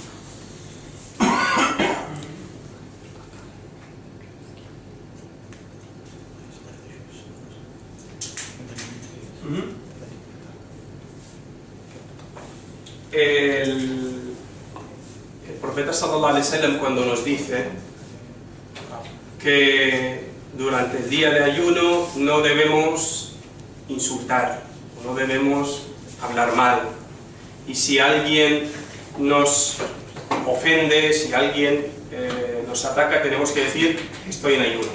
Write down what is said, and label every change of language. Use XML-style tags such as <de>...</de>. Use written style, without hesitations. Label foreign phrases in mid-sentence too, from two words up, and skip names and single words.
<es>El profeta</es> <ar>صلى الله عليه وسلم,</ar> <es>cuando nos dice que durante el día de ayuno no debemos insultar, no debemos hablar mal, y si alguien nos ofende, si alguien nos ataca, tenemos que decir estoy en ayuno.</es>